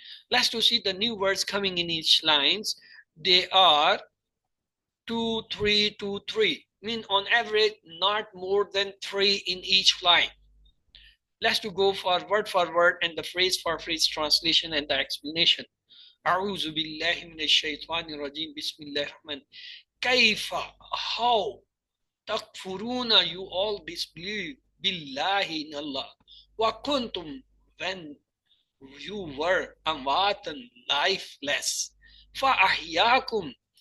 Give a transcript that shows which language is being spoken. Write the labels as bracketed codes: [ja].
[en] Let's to see the new words coming in each lines. They are 2, 3, 2, 3. Mean on average not more than 3 in each line. Let's to go for word and the phrase for phrase translation and the explanation. [ar] أعوذ بالله من الشيطان الرجيم بسم الله الرحمن. [en] كيف, how, takfuruna, you all disbelieve, billahi, in Allah, wa kuntum, when you were, amwatan, lifeless, fa ahyakum,